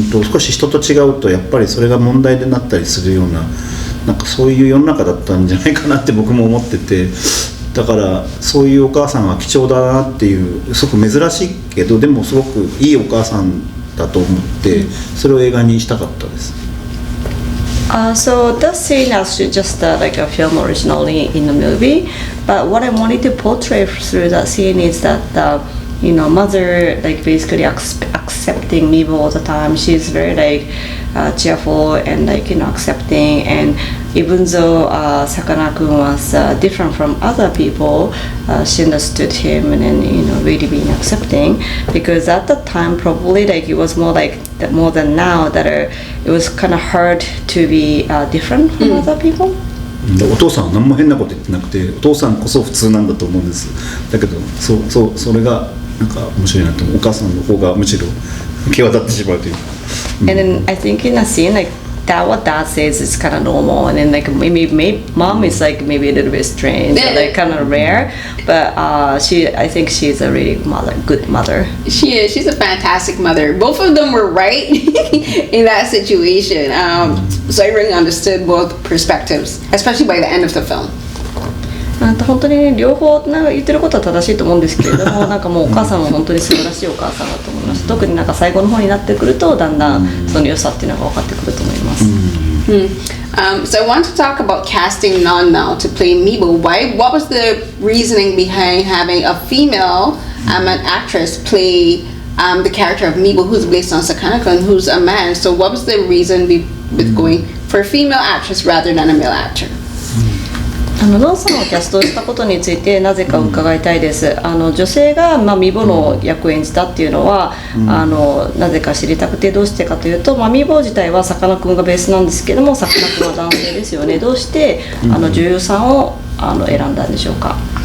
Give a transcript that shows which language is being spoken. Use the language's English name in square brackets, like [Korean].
[Japanese] 少し人と違うとやっぱりそれが問題になったりするような、なんかそういう世の中だったんじゃないかなって僕も思ってて、だからそういうお母さんは貴重だなっていう、すごく珍しいけどでもすごくいいお母さんだと思ってそれを映画にしたかったです。 [English] So that scene is just like a film originally in the movie, but what I wanted to portray through that scene is that mother like basically accepting Meebo all the time. She's very like cheerful and like accepting, and even though Sakana-Kun was different from other people, she understood him and then really being accepting, because at that time probably like it was more than now that it was kind of hard to be different from other people. [Japanese] お父さんは何も変なこと言ってなくて、お父さんこそ普通なんだと思うんです。だけどそれがなんか面白いなと思う。お母さんの方がむしろ際立ってしまうというか。 [English] And then I think in a scene like that, what dad says is kind of normal, and then like maybe mom is like maybe a little bit strange, or, like kind of rare, but I think she's a really good mother. She is. She's a fantastic mother. Both of them were right in that situation. So I really understood both perspectives, especially by the end of the film. [Japanese] 本当に両方言ってることは正しいと思うんですけれども、なんかもうお母さんも本当に素晴らしいお母さんだと思います。特になんか最後の方になってくるとだんだんその良さっていうのが分かってくると思います。 [English] So I want to talk about casting Non now to play Meebo. What was the reasoning behind having a female an actress play the character of Meebo, who's based on Sakana-Kun, who's a man? So what was the reason with going for a female actress rather than a male actor? [Japanese] ノンさんをキャストしたことについてなぜか伺いたいです。女性がミボの役を演じたっていうのは、なぜか知りたくて、どうしてかというと、ミボ自体はさかなクンがベースなんですけども、さかなクンは男性ですよね。どうして女優さんを選んだんでしょうか。